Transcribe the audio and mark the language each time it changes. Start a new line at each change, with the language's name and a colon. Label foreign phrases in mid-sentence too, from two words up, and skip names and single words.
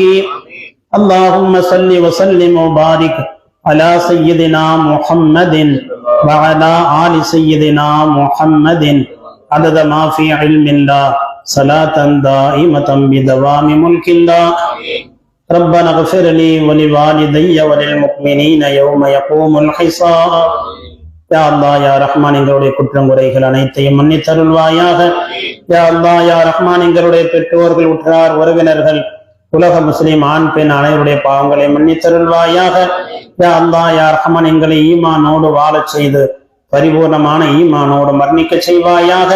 Arabic: اللهم صل وسلم وبارك على سيدنا محمد وعلى آل سيدنا محمد عدد ما في علم الله صلاة دائمة بدوام ملك الله. ربنا اغفر لي ولوالدي وللمؤمنين يوم يقوم الحساب. يا الله يا رحمن
Tamil: எங்களுடைய குற்றம் குறைகள் அனைத்தையும் மன்னித்தருள்வாயாக.
Arabic: يا الله يا رحمن
Tamil: எங்களுடைய பெற்றோர்கள் உற்றார் உறவினர்கள் உலக முஸ்லிம் ஆண் பெண் அனைவருடைய பாவங்களை மன்னித்தருள்வாயாக.
Arabic: يا الله يا رحمن
Tamil: எங்களை ஈமானோடு வாழச் செய்து பரிபூர்ணமான ஈமானோடு மரணிக்க செய்வாயாக.